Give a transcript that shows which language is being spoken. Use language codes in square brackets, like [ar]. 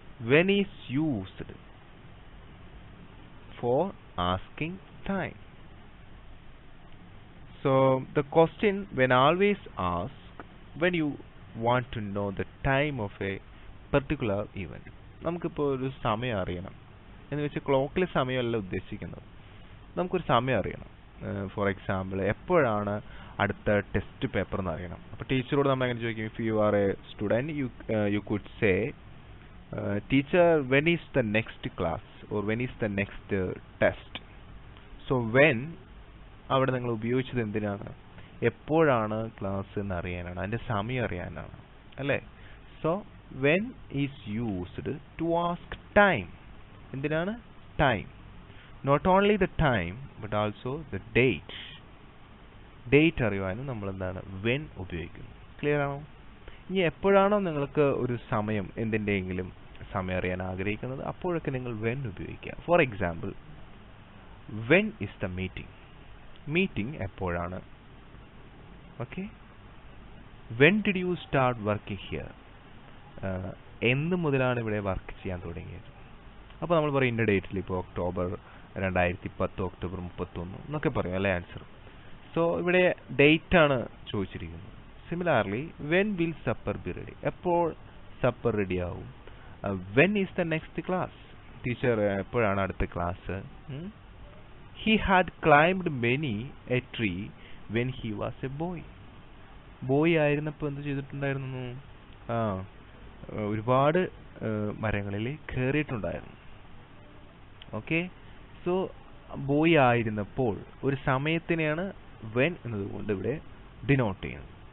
[en] When is used for asking time. So the question when always asked when you want to know the time of a particular event. [ml] നമുക്കിപ്പോൾ ഒരു സമയം അറിയണം എന്ന് വെച്ചാൽ ക്ലോക്കിൽ സമയമല്ല ഉദ്ദേശിക്കുന്നത്. നമുക്കൊരു സമയം അറിയണം. ഫോർ എക്സാമ്പിൾ എപ്പോഴാണ് അടുത്ത ടെസ്റ്റ് പേപ്പർ എന്ന് അറിയണം. അപ്പോൾ ടീച്ചറോട് നമ്മൾ എങ്ങനെ ചോദിക്കും? [en] If you are a student you could say teacher when is the next class or when is the next test. [ml] So when അവിടെ നിങ്ങൾ ഉപയോഗിച്ചത് എന്തിനാണ്? എപ്പോഴാണ് ക്ലാസ് എന്ന് അറിയാനാണ്, അതിൻ്റെ സമയം അറിയാനാണ് അല്ലേ? [en] So when is used to ask time. എന്തിനാണ്? time. Not only the time but also the date. [ml] Date അറിയാനും നമ്മൾ എന്താണ് when ഉപയോഗിക്കുന്നു. ക്ലിയർ ആണോ? ഇനി എപ്പോഴാണോ നിങ്ങൾക്ക് ഒരു സമയം എന്തിൻ്റെയെങ്കിലും സമയം അറിയാൻ ആഗ്രഹിക്കുന്നത് അപ്പോഴൊക്കെ നിങ്ങൾ when ഉപയോഗിക്കുക. [en] For example when is the meeting. [ml] Meeting എപ്പോഴാണ്? [en] Okay, when did you start working here. [ml] എന്ന് മുതലാണ് ഇവിടെ വർക്ക് ചെയ്യാൻ തുടങ്ങിയത്. അപ്പോൾ നമ്മൾ പറയും ഇന്ന ഡേറ്റിൽ, ഇപ്പോൾ ഒക്ടോബർ 2010 ഒക്ടോബർ 31 എന്നൊക്കെ പറയും അല്ലേ ആൻസർ. സോ ഇവിടെ ഡേറ്റ് ആണ് ചോദിച്ചിരിക്കുന്നത്. [en] Similarly when will supper be ready. [ml] എപ്പോൾ സപ്പർ റെഡി ആവും? [en] when is the next class. [ml] Teacher എപ്പോഴാണ് അടുത്ത class? [en] he had climbed many a tree when he was a boy. [ml] Boy ആയിരുന്നപ്പോൾ എന്ത് ചെയ്തിട്ടുണ്ടായിരുന്നു? ആ ഒരുപാട് മരങ്ങളിൽ കയറിയിട്ടുണ്ടായിരുന്നു. ഓക്കെ, സോ ബോയ് ആയിരുന്നപ്പോൾ ഒരു സമയത്തിനെയാണ് വെൻ എന്നതുകൊണ്ട് ഇവിടെ ഡിനോട്ട് ചെയ്യുന്നത്.